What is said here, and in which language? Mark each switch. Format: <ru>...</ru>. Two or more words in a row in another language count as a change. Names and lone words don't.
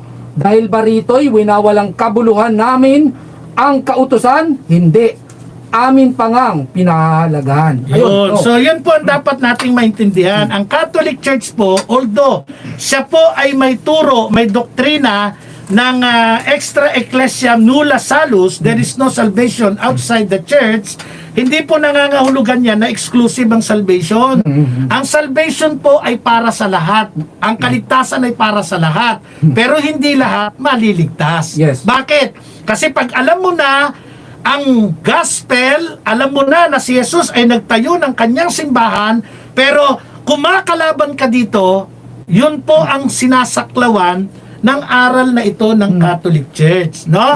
<tl>Dahil ba rito'y winawalang kabuluhan namin ang kautusan? Hindi. Amin pangang pinahahalagahan. Ayun. So yun po ang dapat nating maintindihan. Ang Catholic Church po, although siya po ay may turo, may doktrina ng</tl> <la>extra ecclesiam nulla salus,</la> <en>there is no salvation outside the church,</en> <tl>hindi po nangangahulugan yan na exclusive ang salvation. Ang salvation po ay para sa lahat. Ang kaligtasan ay para sa lahat. Pero hindi lahat maliligtas. Yes. Bakit? Kasi pag alam mo na ang gospel, alam mo na si Jesus ay nagtayo ng kanyang simbahan, pero kumakalaban ka dito, yun po ang sinasaklawan ng aral na ito ng Catholic Church, no?</tl>